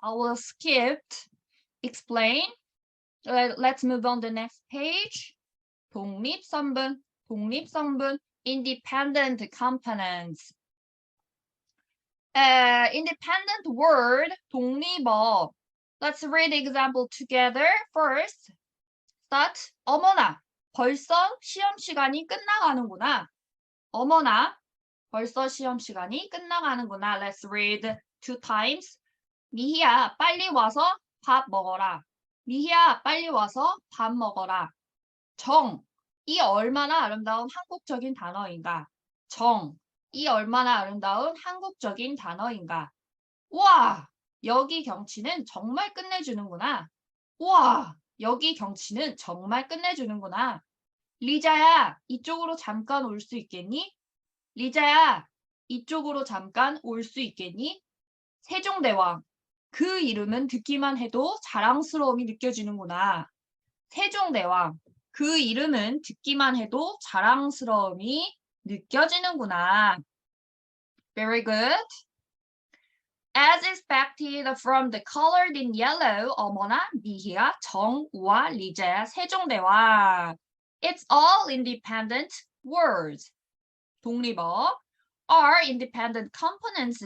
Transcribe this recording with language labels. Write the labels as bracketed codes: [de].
[en] I will skip explain. Let's move on to the next page. 독립성분, 독립성분, independent components. Independent word, 독립어. Let's read the example together. First, start. [ko] 어머나, 벌써 시험 시간이 끝나가는구나. 어머나, 벌써 시험 시간이 끝나가는구나. [en] Let's read two times. [ko] 미희야, 빨리 와서 밥 먹어라. 미희야, 빨리 와서 밥 먹어라. 정, 이 얼마나 아름다운 한국적인 단어인가. 정, 이 얼마나 아름다운 한국적인 단어인가. 우와, 여기 경치는 정말 끝내주는구나. 우와, 여기 경치는 정말 끝내주는구나. 리자야, 이쪽으로 잠깐 올 수 있겠니? 리자야, 이쪽으로 잠깐 올 수 있겠니? 세종대왕, 그 이름은 듣기만 해도 자랑스러움이 느껴지는구나. 세종대왕, 그 이름은 듣기만 해도 자랑스러움이 느껴지는구나. [en] Very good. As expected from the colored in yellow, [ko] 어머나, 미희야, 정우와 리자야, 세종대왕. [en] It's all independent words. 독립어 are independent components.